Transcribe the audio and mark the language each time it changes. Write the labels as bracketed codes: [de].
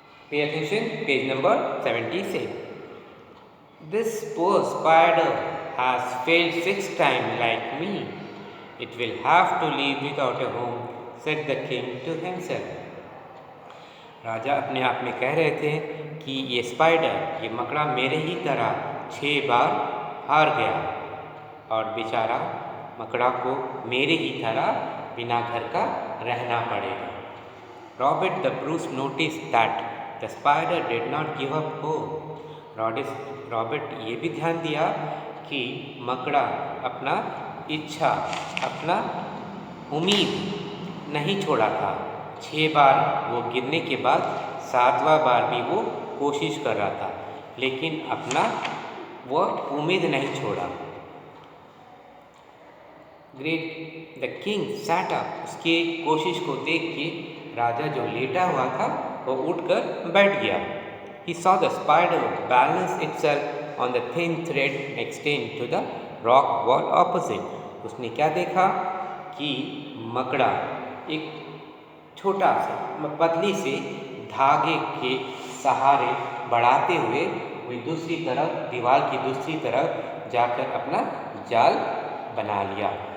[en] Pay attention, page number 76. This poor spider has failed 6 times like me. It will have to live without a home, said the king to himself. [hi] राजा अपने आप में कह रहे थे कि ये spider, ये मकड़ा मेरे ही तरह 6 बार हार गया और बेचारा मकड़ा को मेरे ही तरह बिना घर का रहना पड़ेगा. [en] Robert the Bruce noticed that the spider did not give up hope. [hi] Robert ये भी ध्यान दिया कि मकड़ा अपना इच्छा, अपना उम्मीद नहीं छोड़ा था. 6 बार वो गिरने के बाद 7वां बार भी वो कोशिश कर रहा था, लेकिन अपना वो उम्मीद नहीं छोड़ा. [en] Great the king sat up. [hi] उसकी कोशिश को देख के राजा जो लेटा हुआ था वो उठकर बैठ गया. [en] He saw the spider balance itself on the thin thread extended to the rock wall opposite. [hi] उसने क्या देखा कि मकड़ा एक छोटा सा पतली से धागे के सहारे बढ़ाते हुए वही दूसरी तरफ, दीवार की दूसरी तरफ जाकर अपना जाल बना लिया.